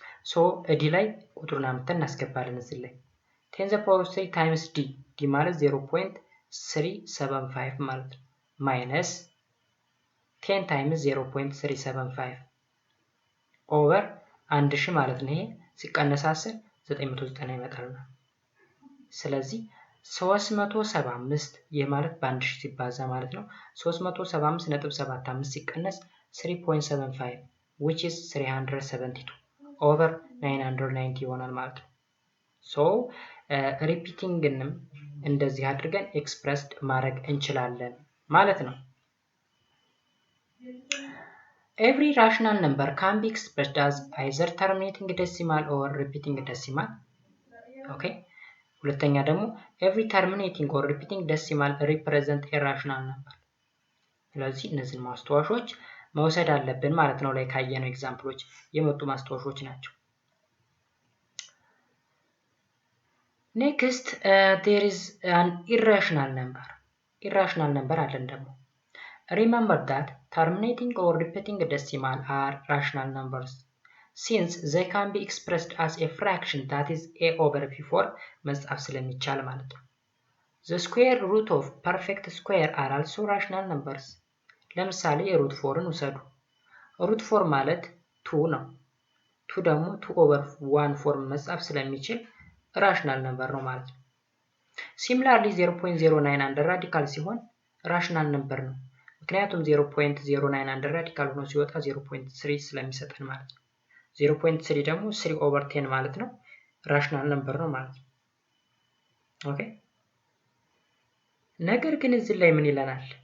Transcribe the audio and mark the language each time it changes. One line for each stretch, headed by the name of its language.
Amharic: So d ላይ ቁጥሩን አምጥተን እናስገባለን እዚህ ላይ 10 the power of 3 times d ማለት 0.375 ማለት ነው minus 10 times 0.375 over 1000 ማለት ነው። ይሄ ሲቀነስ 10 990 ይመጣልና ስለዚህ 375 ይህ ማለት በ1000 ሲባዛ ማለት ነው 375.75 ሲቀነስ 3.75
English: which is 372
Amharic: over 990 ይሆናል ማለት ነው። ሶ ሪፒቲንግንም እንደዚህ አድርገን ኤክስፕረስድ ማድረግ እንችላለን ማለት ነው።
English: Every rational number can be expressed as either terminating decimal or repeating decimal.
Amharic: Okay. ሁለተኛ ደግሞ
English: every terminating or repeating decimal represent a rational number.
Amharic: ስለዚህ እነዚህን ማስታወሻዎች መውሰድ አለብን ማለት ነው። ላይ ካየነው ኤግዛምፕሎች የመጡ ማስታወሻዎች ናቸው።
English: Next, there is an irrational number. Irrational number
Amharic: አለን ደግሞ
English: Remember that terminating or repeating decimal are rational numbers since they can be expressed as a fraction that is a over b4
Amharic: መጻፍ ስለሚቻል ማለት ነው።
English: The square root of perfect square are also rational numbers.
Amharic: ለምሳሌ root 4ን ውሰዱ። root 4 ማለት 2 ነው። 2 ደግሞ 2 over 1 4 መጻፍ ስለሚችል rational number ነው ማለት ነው። Similarly 0.09 አንድ ራዲካል ሲሆን rational number ነው። ምክንያቱም 0.09 አንድ ራዲካል ሆኖ ሲወጣ 0.3 ስለሚሰጠን ማለት ነው። 0.3 ደግሞ 3 over 10 ማለት ነው። ራሽናል ነምበር ነው ማለት ነው። ኦኬ ነገር ግን እዚህ ላይ ምን ይለናል?